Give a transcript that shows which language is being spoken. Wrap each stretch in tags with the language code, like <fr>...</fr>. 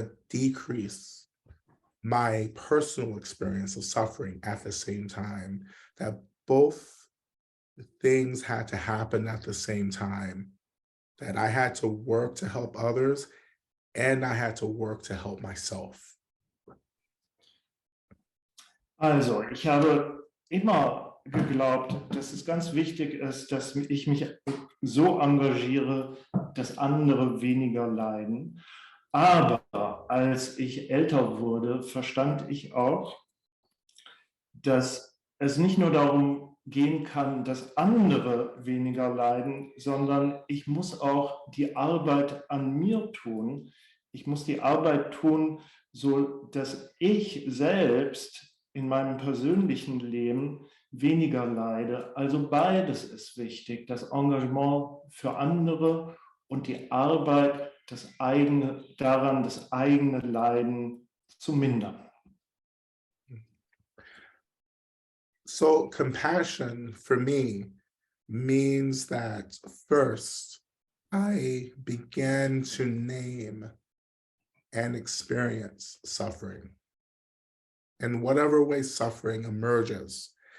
<en>decrease my personal experience of suffering at the same time, that both things had to happen at the same time, that I had to work to help others and I had to work to help myself.</en> <de>Also, ich habe immer geglaubt, dass es ganz wichtig ist, dass ich mich so engagiere, dass andere weniger leiden. Aber als ich älter wurde, verstand ich auch, dass es nicht nur darum gehen kann, dass andere weniger leiden, sondern ich muss auch die Arbeit an mir tun. Ich muss die Arbeit tun, so dass ich selbst in meinem persönlichen Leben weniger leide. Also beides ist wichtig, das Engagement für andere und die Arbeit, das eigene Leiden zu mindern.</de> <en>So compassion for me means that first I began to name and experience suffering in whatever way suffering emerges.</en>